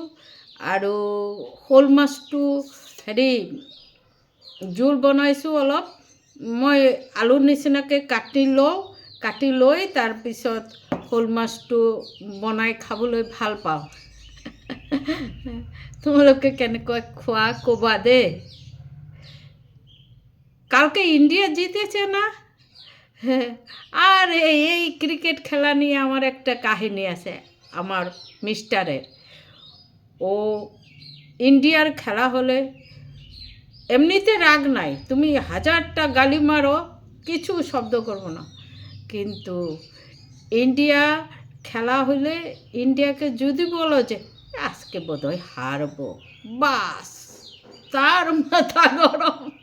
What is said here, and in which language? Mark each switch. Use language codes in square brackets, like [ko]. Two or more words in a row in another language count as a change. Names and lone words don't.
[as] আৰু শ'ল মাছটো জোল বনাইছোঁ অলপ। মই আলুৰ নিচিনাকৈ কাটি লৈ তাৰপিছত শ'ল মাছটো বনাই খাবলৈ ভাল পাওঁ। তোমালোকে কেনেকৈ খোৱা ক'বা দেই। [bn] কালকে ইন্ডিয়া জিতেছে না। আর এই ক্রিকেট খেলা নিয়ে আমার একটা কাহিনী আছে। আমার মিস্টারের, ও ইন্ডিয়ার খেলা হলে এমনিতে রাগ নাই, তুমি 1000টা গালি মারো, কিছু শব্দ করবো না, কিন্তু ইন্ডিয়া খেলা হলে ইন্ডিয়াকে যদি বলো যে আজকে বোধহয় হারবো, বাস তার মাথা গরম।